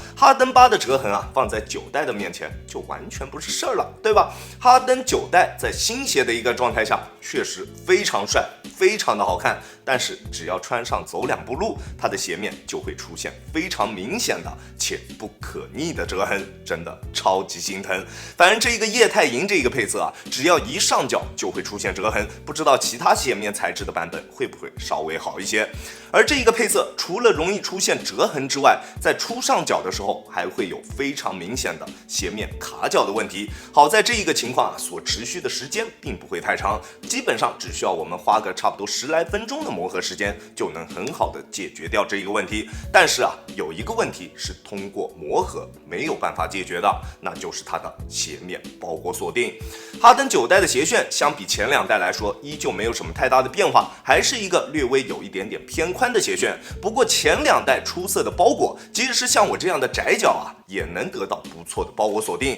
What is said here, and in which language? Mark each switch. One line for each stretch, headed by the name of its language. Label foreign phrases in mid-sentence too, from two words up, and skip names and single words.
Chinese: 哈登8的折痕啊，放在9代的面前就完全不是事兒了，对吧？哈登9代在新鞋的一個狀態下，確實非常帥，非常的好看。但是只要穿上走2步路，它的鞋面就會出現非常明顯的且不可逆的折痕，真的超級心疼。反正這一個液態銀這一個配色啊，只要一上腳就會出現折痕，不知道其他鞋面材質的版本會不會稍微好一些。而這一個配色除了容易出現折痕之外，在初上腳的時候還會有非常明顯的鞋面卡腳的問題。好在這一個情況啊，所持續的時間並不會太長，基本上只需要我們花個差不多10來分鐘的磨合時間，就能很好的解決掉這一個問題。但是啊，有一個問題是通過磨合沒有辦法解決的，那就是它的鞋面包裹鎖定。哈登9代的鞋楦相比前2代來說，依舊沒有什麼太大的變化，還是一個略微有一點點偏寬的鞋楦。不過前2代出色的包裹，即使是像我這樣的窄腳啊，也能得到不錯的包裹鎖定。